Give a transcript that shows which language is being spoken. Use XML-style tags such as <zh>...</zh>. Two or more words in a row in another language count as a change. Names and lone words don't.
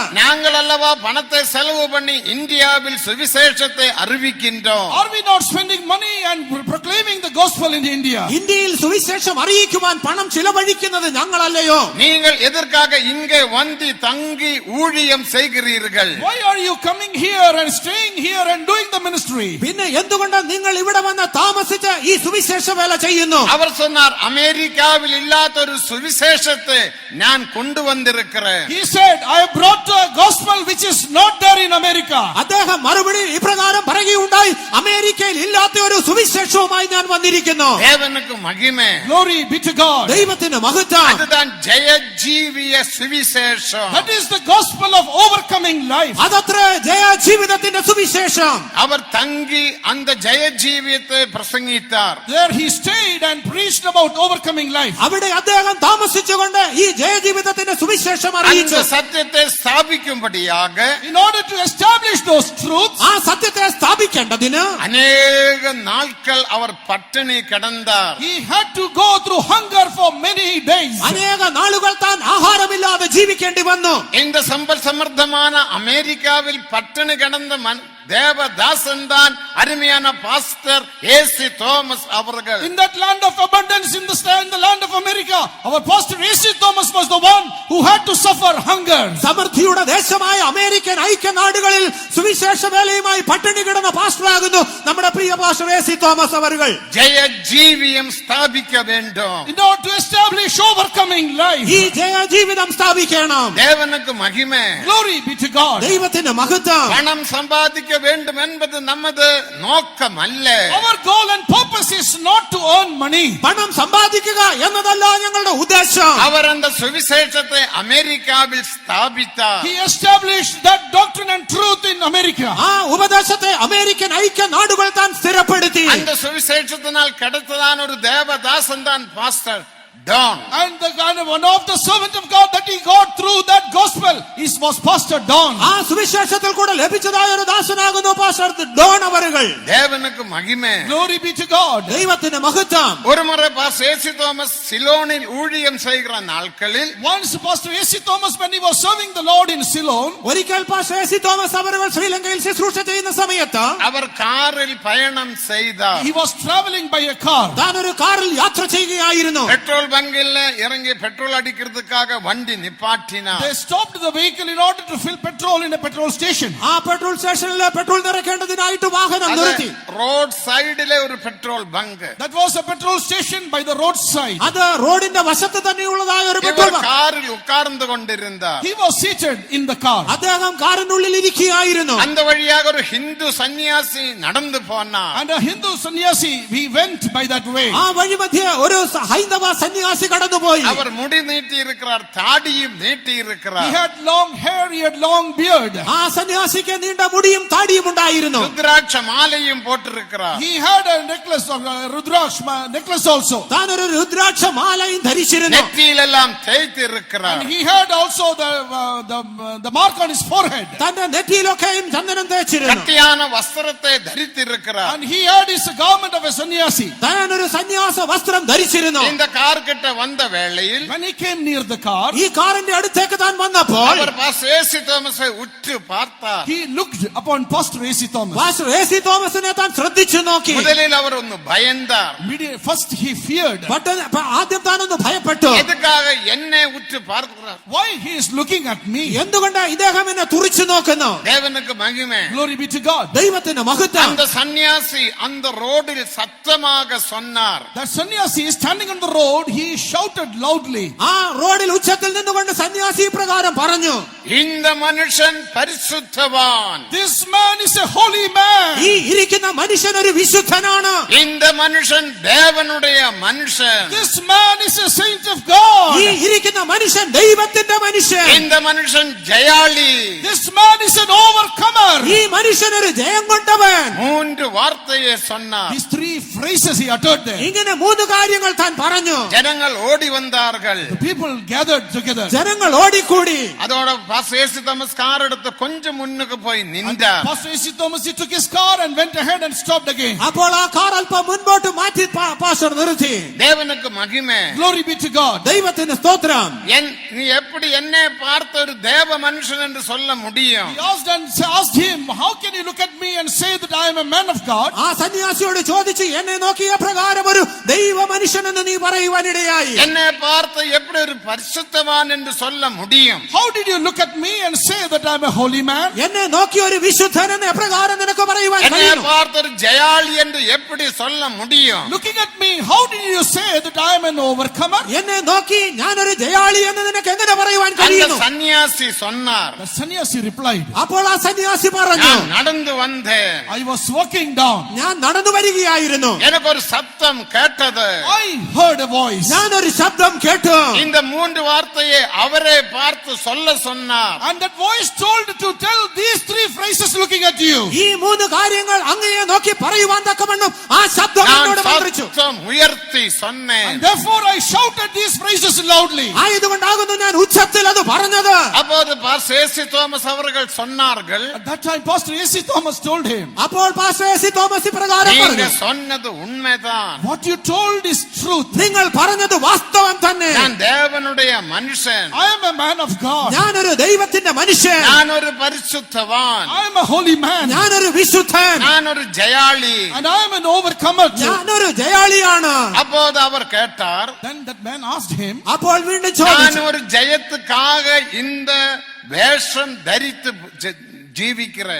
<ta>நாங்கள் அல்லவா பணத்தை செலவு பண்ணி இந்தியாவில் சுவிசேஷத்தை அறிவிக்கின்றோம்.</ta> <en>Are we not spending money and proclaiming the gospel in India?</en> <ml>ഇന്ത്യയിൽ സുവിശേഷം അറിയിക്കുവാൻ പണം ചിലവഴിക്കുന്നത് ഞങ്ങളല്ലയോ?</ml> <ta>நீங்கள் எதற்காக இங்கே வந்து தங்கி ஊழியம் செய்கிறீர்கள்?</ta> <en>Why are you coming here and staying here and doing the ministry?</en> <ml>പിന്നെ എന്തുകൊണ്ട് നിങ്ങൾ ഇവിടെ വന്ന് താമസിച്ച് ഈ സുവിശേഷ വേല ചെയ്യുന്നു?</ml> <ta>அவர் சொன்னார், அமெரிக்காவில் இல்லாத ஒரு சுவிசேஷத்தை நான் கொண்டு வந்திருக்கிறேன்.</ta> <en>He said, I have brought a gospel which is not there in America.</en> <ml>അദ്ദേഹം മറുപടി ഇപ്രകാരം പറയുകയുണ്ടായി, അമേരിക്കയിൽ ഇല്ലാത്ത ഒരു സുവിശേഷവുമായി ഞാൻ വന്നിരിക്കുന്നു.</ml> <ta>தேவனுக்கு மகிமை.</ta> <en>Glory be to God.</en> <ml>ദൈവത്തിന് മഹത്വം.</ml> <ta>அதுதான் ஜெய ஜீவிய சுவிசேஷம்.</ta> <en>That is the gospel of overcoming life.</en> <ml>അതത്ര ജയ ജീവിതത്തിന്റെ സുവിശേഷം.</ml> <ta>அவர் தங்கி அந்த ஜெய ஜீவியத்தை பிரசங்கித்தார்.</ta> <en>There he stayed and preached about overcoming life.</en> <ml>അവിടെ അദ്ദേഹം താമസിച്ചുകൊണ്ട് ഈ ജയജീവിതത്തിന്റെ സുവിശേഷം</ml> <ta>அந்த</ta> <ml>അറിയിച്ചു.</ml> <ta>சத்தியத்தை ஸ்தாபிக்கும்படியாக</ta> <en>In order to establish those truths,</en> <ml>ആ സത്യത്തെ സ്ഥാപിക്കേണ്ടതിന്</ml> <ta>அநேக நாட்கள் அவர் பட்டினி கிடந்தார்.</ta> <en>he had to go through hunger for many days.</en> <ml>അനേക നാളുകൾ താൻ ആഹാരമില്ലാതെ ജീവിക്കേണ്ടി വന്നു.</ml> <ta>இந்த சம்பல் சமர்த்தமான அமெரிக்காவில் பட்டினி கிடந்த தேவதாசன் தான் அருமையான பாஸ்டர் ஏசி தோமஸ் அவர்கள்.</ta> <en>In that land of abundance, in the land of America, our pastor A.C. Thomas was the one who had to suffer hunger.</en> <ml>സമൃദ്ധിയുടെ ദേശമായ അമേരിക്കൻ ഐക്യനാടുകളിൽ സുവിശേഷ വേലയുമായി പട്ടിണി കിടന്ന പാസ്റ്ററാകുന്നു നമ്മുടെ പ്രിയ പാസ്റ്റർ എ.സി. തോമസ് അവர்கள்.</ml> <ta>ஜெய ஜீவியம் ஸ்தாபிக்க வேண்டும்.</ta> <en>In order to establish overcoming life.</en> <ml>ഈ ജയ ജീവിതം സ്ഥാപിക്കണം.</ml> <ta>தேவனுக்கு மகிமை.</ta> <en>Glory be to God.</en> <ml>ദൈവത്തിന് മഹത്വം.</ml> <ta>பணம் சம்பாதிக்க வேண்டும் என்பது நமது நோக்கம் அல்ல.</ta> <en>Our goal and purpose is not to earn money.</en> <ml>പണം സമ്പാദിക്കുക എന്നതല്ല ഞങ്ങളുടെ ഉദ്ദേശം.</ml> <ta>அவர் அந்த சுவிசேஷத்தை அமெரிக்காவில் ஸ்தாபித்தார்.</ta> <en>He established that doctrine and truth in America.</en> <ml>ആ ഉപദേശത്തെ അമേരിക്കൻ ഐക്യനാടുകൾ താൻ സ്ഥിരപ്പെടുത്തി.</ml> <ta>அந்த சுவிசேஷத்தினால் கிடைத்ததான ஒரு தேவதாசன் தான் பாஸ்டர் Don.</ta> <en>And one of the servant of God that he got through that gospel was Pastor Don.</en> <ml>ആ സുവിശേഷത്തിൽ കൂടെ ലഭിച്ചതായ ഒരു ദാസനാകുന്നു പാസ്റ്റർ ഡോൺ അവர்கள்.</ml> <ta>தேவனுக்கு மகிமை.</ta> <en>Glory be to God.</en> <ml>ദൈവത്തിന് മഹത്വം.</ml> <ta>ஒரு முறை பாஸ்டர் ஏசி தோமஸ் சிலோனில் ஊழியம் செய்கிற நாட்களில்</ta> <en>Once Pastor A.C. Thomas, when he was serving the Lord in Ceylon,</en> <ml>ഒരിക്കൽ പാസ്റ്റർ എ.സി. തോമസ് അവர்கள் ശ്രീലങ്കയിൽ ശുശ്രൂഷ ചെയ്യുന്ന സമയത്ത്</ml> <ta>அவர் കാറിൽ பயணம் செய்தார்.</ta> <en>he was traveling by a car.</en> <ml>താൻ ഒരു കാറിൽ യാത്ര ചെയ്യുകയായിരുന്നു.</ml> <ta>பெட்ரோல் பங்கில் இறங்கி பெட்ரோல் அடிக்கிறதுக்காக வண்டி நிப்பாட்டினார்.</ta> <en>They stopped the vehicle in order to fill petrol in a petrol station.</en> <ml>ആ പെട്രോൾ സ്റ്റേഷനിൽ പെട്രോൾ നിറയ്ക്കേണ്ടതിനായിട്ട് വാഹനം നിർത്തി. റോഡ് സൈഡിലെ ഒരു പെട്രോൾ ബങ്ക്.</ml> <en>That was a petrol station by the roadside.</en> <ml>അത് റോഡിന്റെ വശത്ത് തന്നെയുള്ളതായ ഒരു പെട്രോൾ</ml> <ta>இவர்</ta> <ml>ബങ്ക്.</ml> <ta>காரில் உட்கார்ந்து கொண்டிருந்தார்.</ta> <en>He was seated in the car.</en> <ml>അദ്ദേഹം കാറിനുള്ളിൽ ഇരിക്കുകയായിരുന്നു.</ml> <ta>அந்த வழியாக ஒரு ஹிந்து சன்னியாசி நடந்து போனார்.</ta> <en>And a Hindu sannyasi, he went by that way.</en> <ml>ആ വഴിമധ്യേ ഒരു ഹൈന്ദവ സന്യാസി സന്യാസി കടന്നുപോയി.</ml> <ta>அவர் முடி நீட்டி இருக்கிறார், தாடியும் நீட்டி</ta> <en>He</en> <ta>இருக்கிறார்.</ta> <en>had long hair, he had long beard.</en> <ml>ആ സന്യാസിക്ക് നീണ്ട മുടിയും താടിയും ഉണ്ടായിരുന്നു.</ml> <ta>ருத்ராட்ச மாலையும் போட்டிருக்கிறார்.</ta> <en>He had a necklace of Rudraksh necklace also.</en> <ml>താൻ ഒരു രുദ്രാക്ഷ മാലയും ധരിച്ചിരുന്നു.</ml> <ta>நெற்றியிலெல்லாம் தேய்த்து இருக்கிறார்.</ta> <en>And he had also the mark on his forehead.</en> <ml>തന്റെ നെറ്റിയിലൊക്കെയും ചന്ദനം തേച്ചിരുന്നു.</ml> <ta>கட்டியான வஸ்திரத்தை தரித்திருக்கிறார்.</ta> <en>And he had his garment of a sannyasi.</en> <ml>താൻ ഒരു സന്യാസ വസ്ത്രം ധരിച്ചിരുന്നു.</ml> <ta>இந்த கார் கிட்ட வந்த வேளையில்</ta> <en>When he came near the car,</en> <ml>ഈ കാറിന്റെ അടുത്തേക്ക് താൻ വന്നപ്പോൾ</ml> <ta>அவர் பாஸ்டர் ஏசி തോമஸை உற்று பார்த்தார்.</ta> <en>he looked upon Pastor A.C. Thomas.</en> <ml>പാസ്റ്റർ എ.സി. തോമസിനെ താൻ ശ്രദ്ധിച്ചു നോക്കി.</ml> <ta>முதலில் அவர் ഒന്ന് ഭയந்தார்.</ta> <en>First he feared.</en> <ml>ആദ്യം താനൊന്ന് ഭയപ്പെട്ടു.</ml> <ta>எதுக்காக என்னை உற்று பார்க்கிறார்?</ta> <en>Why he is looking at me?</en> <ml>എന്തുകൊണ്ട് ഇദ്ദേഹം എന്നെ തുറിച്ചു നോക്കുന്നു?</ml> <ta>தேவனுக்கு மகிமை.</ta> <en>Glory be to God.</en> <ml>ദൈവത്തിന് മഹത്വം.</ml> <ta>அந்த சன்னியாசி அந்த ரோடில் சத்தமாக சொன்னார்.</ta> <en>That sannyasi is standing on the road, he shouted loudly.</en> <ml>ആ റോഡിൽ ഉച്ചത്തിൽ നിന്നുകൊണ്ട് സന്യാസി പ്രകാരം പറഞ്ഞു,</ml> <ta>இந்த மனுஷன் பரிசுத்தவான்.</ta> <en>This man is a holy man.</en> <ml>ഈ ഇരിക്കുന്ന മനുഷ്യൻ ഒരു വിശുദ്ധനാണ്.</ml> <ta>இந்த மனுஷன் தேவனுடைய மனுஷன்.</ta> <en>This man is a saint of God.</en> <ml>ഈ ഇരിക്കുന്ന മനുഷ്യൻ ദൈവത്തിന്റെ മനുഷ്യൻ.</ml> <ta>இந்த மனுஷன் ஜெயாளி.</ta> <en>This man is an overcomer.</en> <ml>ഈ മനുഷ്യൻ ഒരു ജയം കൊണ്ടവൻ.</ml> <ta>மூன்று வார்த்தையை சொன்னார்.</ta> <en>These three phrases he uttered there.</en> <ml>ഇങ്ങനെ മൂന്ന് കാര്യങ്ങൾ താൻ പറഞ്ഞു.</ml> <ta>ஜனங்கள் ஓடி வந்தார்கள்.</ta> <en>The people gathered together.</en> <ml>ജനങ്ങൾ ഓടിക്കൂടി.</ml> <ta>அதோட பாஸ்டர் ஏசி தாமஸ் கார் எடுத்து கொஞ்சம் முன்னுக்கு போய் நின்றார்.</ta> <en>Pastor A.C. Thomas, he took his car and went ahead and stopped again.</en> <ml>അപ്പോൾ ആ കാർ അല്പം മുൻപോട്ട് മാറ്റി പാസ്റ്റർ നിർത്തി.</ml> <ta>தேவனுக்கு மகிமை.</ta> <en>Glory be to God.</en> <ml>ദൈവത്തിന് സ്തോത്രം.</ml> <ta>நீ எப்படி என்னை பார்த்த ஒரு தேவ மனுஷன் என்று சொல்ல முடியும்?</ta> <en>He asked him, how can you look at me and say that I am a man of God?</en> <ml>ആ സന്യാസിയോട് ചോദിച്ചു, എന്നെ നോക്കിയ പ്രകാരം ഒരു ദൈവ മനുഷ്യനെന്ന് നീ പറയുവാനിടയായി.</ml> <ta>என்னை பார்த்து எப்படி ஒரு பரிசுத்தவான் என்று சொல்ல முடியும்?</ta> <en>How did you look at me and say that I am a holy man?</en> <ml>എന്നെ നോക്കിയ ഒരു വിശുദ്ധൻ എന്ന് എപ്രകാരം നിനക്ക് പറയുവാൻ</ml> <ta>என்னை</ta> <ml>കഴിയുന്നു?</ml> <ta>பார்த்து ஒரு ஜெயாளி என்று எப்படி சொல்ல முடியும்?</ta> <en>Looking at me, how did you say that I am an overcomer?</en> <ml>എന്നെ നോക്കി ഞാനൊരു ജയാളി എന്ന് നിനക്ക് എങ്ങനെ പറയുവാൻ</ml> <ta>அந்த</ta> <ml>കഴിയുന്നു?</ml> <ta>சன்னியாசி சொன்னார்,</ta> <en>The sannyasi replied,</en> <ml>അപ്പോൾ ആ സന്യാസി പറഞ്ഞു,</ml> <ta>நான் நடந்து வந்தேன்.</ta> <en>I was walking down.</en> <ml>ഞാൻ നടന്നു വരികയായിരുന്നു.</ml> <ta>எனக்கு ஒரு சத்தம் கேட்டது.</ta> <en>I heard a voice.</en> <ml>ഞാനൊരു ശബ്ദം കേട്ടു.</ml> <ta>இந்த மூன்று வார்த்தையை அவரே பார்த்து சொல்ல சொன்னார்.</ta> <en>And that voice told to tell these three phrases looking at you.</en> <ml>ഈ മൂന്ന് കാര്യങ്ങൾ അങ്ങയെ നോക്കി പറയുവാൻ തക്കവണ്ണം ആ ശബ്ദം</ml> <ta>நான்</ta> <ml>എന്നോട് മന്ത്രിച്ചു.</ml> <ta>சத்தம் உயர்த்தி சொன்னேன்.</ta> <en>And therefore I shouted these phrases loudly.</en> <ml>ആയതുകൊണ്ടാകുന്നു ഞാൻ ഉച്ചത്തിൽ അത് പറഞ്ഞത്.</ml> <ta>அப்போது பாஸ்டர் ஏசி തോമസ് அவர்கள் சொன்னார்கள்,</ta> <en>At that time, Pastor A.C. Thomas told him,</en> <ml>അപ്പോൾ പാസ്റ്റർ എ.സി. തോമസ് പ്രകാരം</ml> <ta>நீங்க</ta> <ml>പറഞ്ഞു,</ml> <ta>சொன்னது உண்மைதான்.</ta> <en>what you told is truth.</en> <ml>നിങ്ങൾ പറഞ്ഞത് വാസ്തവം തന്നെ.</ml> <ta>நான் தேவனுடைய மனுஷன்.</ta> <en>I am a man of God.</en> <ml>ഞാനൊരു ദൈവത്തിന്റെ മനുഷ്യൻ.</ml> <ta>நான் ஒரு பரிசுத்தவான்.</ta> <en>I am a holy man.</en> <ml>ഞാനൊരു വിശുദ്ധൻ.</ml> <ta>நான் ஒரு ஜெயாளி.</ta> <en>And I am an overcomer too.</en> <ml>ഞാനൊരു ജയാളിയാണ്.</ml> <ta>அப்போது அவர் கேட்டார்,</ta> <en>Then that man asked him,</en> <ml>അപ്പോൾ വീണ്ടും</ml> <ta>நான்</ta> <ml>ചോദിച്ചു,</ml> <ta>ஒரு ஜெயத்துக்காக இந்த வேஷம் தரித்து ജീവിக்கிறேன்.</ta>